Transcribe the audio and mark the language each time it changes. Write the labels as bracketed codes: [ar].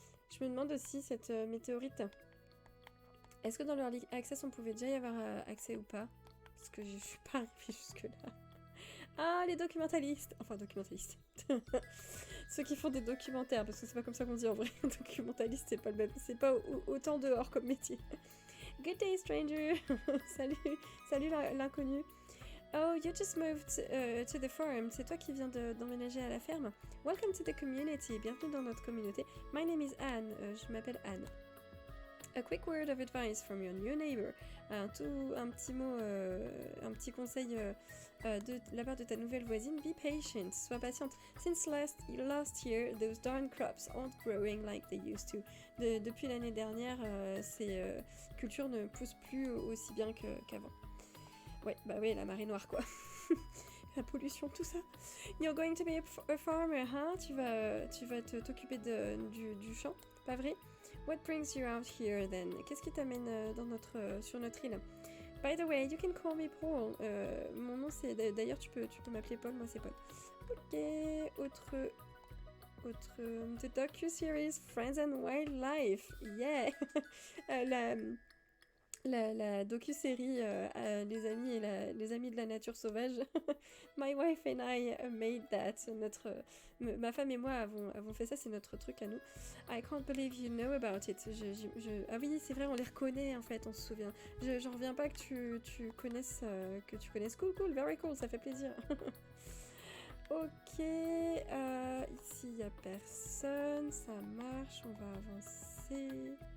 [fr] Je me demande aussi, cette météorite. Est-ce que dans le Early Access, on pouvait déjà y avoir accès ou pas? Parce que je suis pas arrivée jusque-là. Ah, les documentalistes! Enfin, documentalistes. Ceux qui font des documentaires, parce que c'est pas comme ça qu'on dit en vrai. Documentaliste, c'est pas le même. C'est pas autant dehors comme métier. [en] Good day, stranger! [fr] Salut l'inconnu. [en] Oh, you just moved to the farm. [fr] C'est toi qui viens d'emménager à la ferme. [en] Welcome to the community. [fr] Bienvenue dans notre communauté. [en] My name is Anne. [fr] Je m'appelle Anne. [en] A quick word of advice from your new neighbor. [fr] Un petit mot, un petit conseil de la part de ta nouvelle voisine. [en] Be patient. [fr] Sois patiente. [en] Since last year, those darn crops aren't growing like they used to. [fr] Depuis l'année dernière, ces cultures ne poussent plus aussi bien qu'avant. Ouais, bah oui, la marée noire, quoi. La pollution, tout ça. [en] You're going to be a farmer, huh? [fr] Tu vas t'occuper du champ, pas vrai? [en] What brings you out here, then? [fr] Qu'est-ce qui t'amène sur notre île? [en] By the way, you can call me Paul. [fr] Mon nom, c'est... D'ailleurs, tu peux m'appeler Paul, moi, c'est Paul. Ok, autre... [en] The docu-series Friends and Wildlife. Yeah! [fr] La docu-série les amis de la nature sauvage. [en] My wife and I made that. [fr] Ma femme et moi avons fait ça, c'est notre truc à nous. [en] I can't believe you know about it. [fr] Ah oui, c'est vrai, on les reconnaît en fait, on se souvient. J'en reviens pas que tu connaisses. [en] Cool, very cool, [fr] ça fait plaisir. Ok, ici il n'y a personne, ça marche, on va avancer.